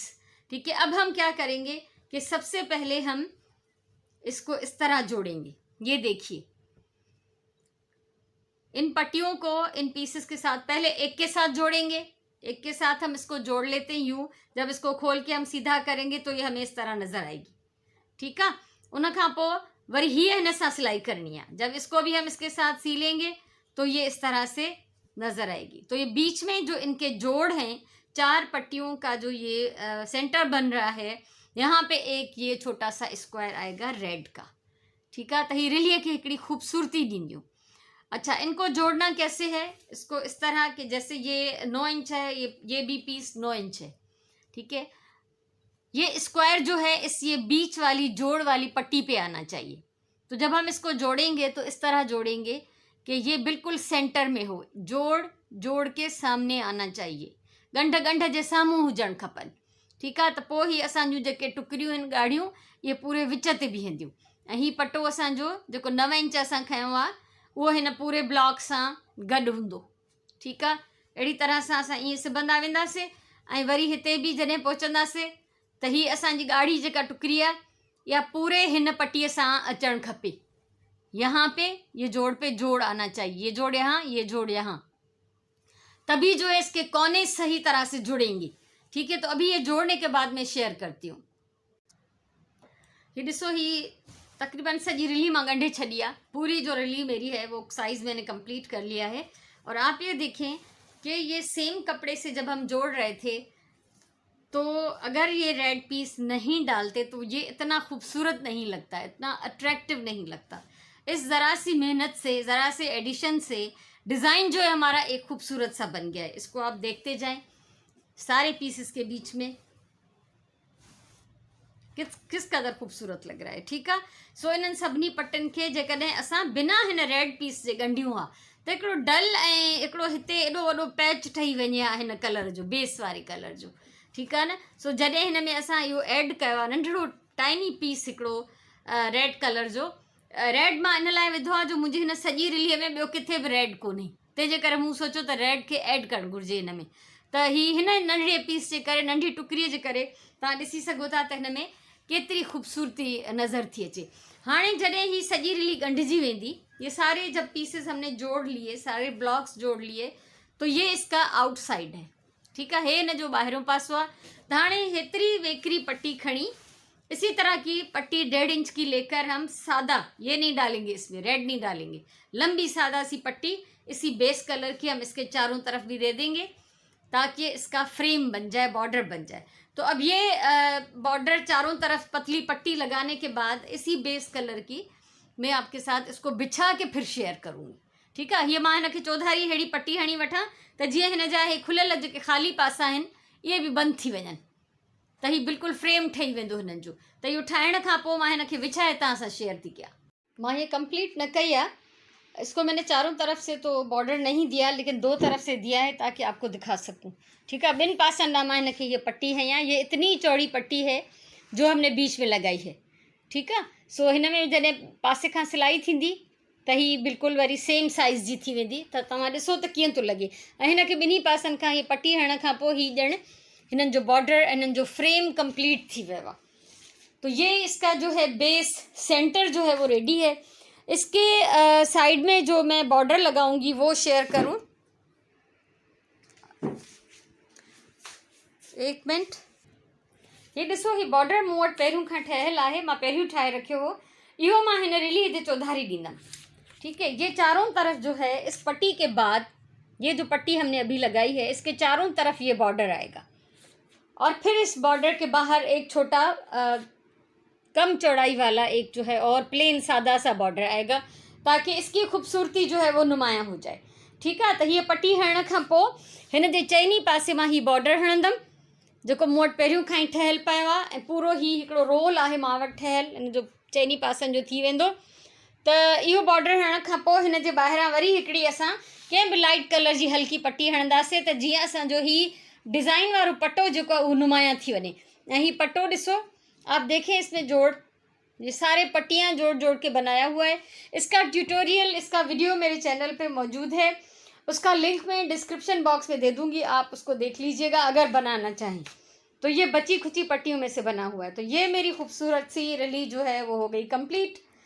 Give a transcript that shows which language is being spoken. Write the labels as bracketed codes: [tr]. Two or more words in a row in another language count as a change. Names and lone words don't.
[hi] ठीक है, अब हम क्या करेंगे कि सबसे पहले हम इसको इस तरह जोड़ेंगे। ये देखिए, इन पट्टियों को इन पीसेस के साथ पहले एक के साथ जोड़ेंगे। एक के साथ हम इसको जोड़ लेते हैं यूं। जब इसको खोल के हम सीधा करेंगे तो ये हमें इस तरह नजर आएगी। ठीक है, [sd] उन खां पोइ वरी ही हिन सां सिलाई करनी है। [hi] जब इसको भी हम इसके साथ सीलेंगे तो ये इस तरह से नजर आएगी। तो ये बीच में जो इनके जोड़ हैं, 4 पट्टियों का जो ये सेंटर बन रहा है, यहाँ पे एक ये छोटा सा स्क्वायर आएगा रेड का। ठीक है, [sd] तो ही रिलीअ खे हिकिड़ी खूबसूरती ॾींदियूं। [hi] अच्छा, इनको जोड़ना कैसे है, इसको इस तरह के, जैसे ये 9 इंच है, ये भी पीस 9 इंच है। ठीक है, ये स्क्वायर जो है इस ये बीच वाली जोड़ वाली पट्टी पे आना चाहिए। तो जब हम इसको जोड़ेंगे तो इस तरह जोड़ेंगे कि ये बिल्कुल सेंटर में हो, जोड़ जोड़ के सामने आना चाहिए, [sd] ॻंढ ॻंढ जे साम्हूं हुजणु खपनि। ठीक आहे, त पोइ ही असांजूं जेके टुकड़ियूं आहिनि ॻाढ़ियूं, [hi] ये पूरे [sd] विच ते बीहंदियूं। ऐं ही पटो असांजो जेको 9 इंच असां खयों आहे, उहो हिन पूरे ब्लॉक सां गॾु हूंदो। ठीक आहे, अहिड़ी तरह सां असां ईअं सिबंदा वेंदासीं। ऐं वरी हिते बि जॾहिं पहुचंदासीं त ही असांजी ॻाढ़ी जेका टुकड़ी आहे, या पूरे हिन पट्टीअ सां अचणु खपे। [hi] यहाँ पे ये जोड़ पे जोड़ आना चाहिए, ये जोड़ यहाँ, ये जोड़ यहाँ, तभी जो है इसके कोने सही तरह से जुड़ेंगे। ठीक है, तो अभी ये जोड़ने के बाद मैं शेयर करती हूँ। [sd] ये ॾिसो, ही तकरीबन सॼी रिली मां ॻंढे छॾी आहे। [hi] पूरी जो रिली मेरी है वो साइज़ मैंने कंप्लीट कर लिया है। और आप ये देखें कि ये सेम कपड़े से जब हम जोड़ रहे थे तो अगर ये रेड पीस नहीं डालते तो ये इतना खूबसूरत नहीं लगता, इतना अट्रैक्टिव नहीं लगता। इस ज़रा सी मेहनत से, ज़रा से एडिशन से डिज़ाइन जो है हमारा एक खूबसूरत सा बन गया है। इसको आप देखते जाएं, सारे पीसेस के बीच में किस कदर खूबसूरत लग रहा है। ठीक है, [sd] सो इन्हनि सभिनी पट्टनि खे जेकॾहिं असां बिना हिन रेड पीस जे ॻंढियूं हा त हिकिड़ो डल ऐं हिकिड़ो हिते एॾो वॾो पैच ठही वञे हा हिन कलर जो, बेस वारे कलर जो। ठीक आहे न, सो जॾहिं हिन में असां इहो ऐड कयो आहे नंढिड़ो टाइनी पीस हिकिड़ो रेड कलर जो, रेड मां इन लाइ विधो आहे जो मुंहिंजी हिन सॼी रिलीअ में ॿियो किथे बि रेड कोन्हे, तंहिंजे करे मूं सोचियो त रेड खे ऐड करणु घुरिजे हिन में। त हिन नंढिड़े पीस जे करे, नंढी टुकड़ीअ जे करे तव्हां ॾिसी सघो था त हिन में केतिरी खूबसूरती नज़र थी अचे। हाणे जॾहिं ही सॼी रिली ॻंढिजी वेंदी, [hi] ये सारे जब पीसेस हमने जोड़ लिए, सारे ब्लॉक्स जोड़ लिए, तो ये इसका आउटसाइड है। ठीक है, [sd] हे हिन जो ॿाहिरों पासो आहे। त हाणे हेतिरी वेकरी पट्टी खणी, [hi] इसी तरह की पट्टी 1.5 इंच की लेकर हम सादा, ये नहीं डालेंगे, इसमें रेड नहीं डालेंगे, लंबी सादा सी पट्टी इसी बेस कलर की हम इसके चारों तरफ भी दे देंगे ताकि इसका फ्रेम बन जाए, बॉर्डर बन जाए। तो अब ये बॉर्डर चारों तरफ पतली पट्टी लगाने के बाद इसी बेस कलर की मैं आपके साथ इसको बिछा के फिर शेयर करूँगी। ठीक है, [sd] ये मां हिनखे चौधारी अहिड़ी पट्टी हणी वठां त जीअं हिन जा हे खुलियल जेके ख़ाली पासा आहिनि इहे बि बंदि थी वञनि, त ही बिल्कुलु फ्रेम ठही वेंदो हिननि जो। त इहो ठाहिण खां पोइ मां हिनखे विछाए तव्हां सां शेयर थी कयां। मां हीअ कंप्लीट न कई आहे, [hi] इसको मैंने चारों तरफ से तो बॉर्डर नहीं दिया, लेकिन 2 तरफ से दिया है ताकि आपको दिखा सकूं। ठीक है, [sd] ॿिनि पासनि लाइ मां हिनखे [hi] ये पट्टी है यहाँ, ये इतनी चौड़ी पट्टी है जो हमने बीच में लगाई है। [sd] ठीक है, सो हिन में जॾहिं पासे खां सिलाई थींदी त ही बिल्कुलु वरी सेम साइज़ जी थी वेंदी, त तव्हां ॾिसो त कीअं थो लॻे। ऐं हिनखे ॿिन्ही पासनि खां ये पट्टी हणण खां पोइ ही ॼण हिननि जो बॉर्डर, हिननि जो फ्रेम कंप्लीट थी वियो आहे। [hi] तो ये इसका जो है बेस सेंटर जो है वो रेडी है। इसके साइड में जो मैं बॉर्डर लगाऊंगी वो शेयर करूं। एक मिनट, ये [sd] ॾिसो, ही बॉर्डर मूं वटि पहिरियों खां ठहियल आहे, मां पहिरियों ठाहे रखियो हो। इहो मां हिन रिली हिते चौधारी ॾींदमि। [hi] ठीक है, ये चारों तरफ जो है इस पट्टी के बाद, ये जो पट्टी हमने अभी लगाई है इसके चारों तरफ ये बॉर्डर आएगा। और फिर इस बॉर्डर के बाहर एक छोटा कम चौड़ाई वाला एक जो है और प्लेन सादा सा बॉर्डर आएगा, ताकि इसकी खूबसूरती जो है वो नुमाया हो जाए। ठीक है, तो ये पट्टी [sd] हणण खां पोइ हिन जे चइनी पासे मां ही बॉर्डर हणंदमि, जेको मूं वटि पहिरियों खां ई ठहियल पियो आहे। ऐं पूरो ही हिकिड़ो रोल आहे मां वटि ठहियल, हिन जो चइनी पासनि जो थी वेंदो। त इहो बॉर्डर हणण खां पोइ हिन जे ॿाहिरां वरी हिकिड़ी असां कंहिं बि लाइट कलर जी हल्की पट्टी हणंदासीं, त जीअं असांजो ही डिज़ाइन वारो पट्टो जेको आहे उहो नुमाया थी वञे। ऐं ही पट्टो ॾिसो, [hi] आप देखें इसमें जोड़, ये सारे पट्टियाँ जोड़ जोड़ के बनाया हुआ है। इसका ट्यूटोरियल, इसका वीडियो मेरे चैनल पे मौजूद है, उसका लिंक मैं डिस्क्रिप्शन बॉक्स में दे दूँगी, आप उसको देख लीजिएगा अगर बनाना चाहें। तो ये बची खुची पट्टियों में से बना हुआ है। तो ये मेरी खूबसूरत सी रली जो है वो हो गई कंप्लीट।